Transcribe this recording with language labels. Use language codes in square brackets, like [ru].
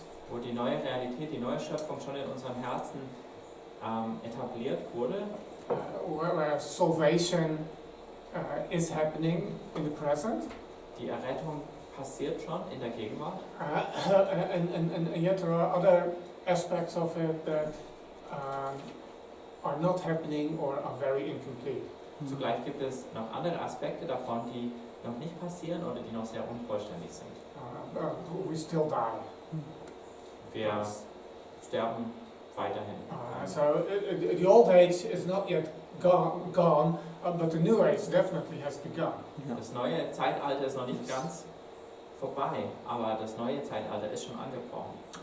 [de] wo die neue Realität, die neue Schöpfung schon in unseren Herzen etabliert wurde, [en] Where salvation is happening in the present. [de] die Errettung passiert schon in der Gegenwart. [en] And yet there are other aspects of it that are not happening or are very incomplete. [de] Zugleich gibt es noch andere Aspekte davon, die noch nicht passieren oder die noch sehr unvollständig sind. [en] We still die. [de] Wir sterben weiterhin. [en] So the old age is not yet gone, but the new age definitely has begun. Yeah. [de] Das neue Zeitalter ist noch nicht ganz vorbei, aber das neue Zeitalter ist schon angebrochen.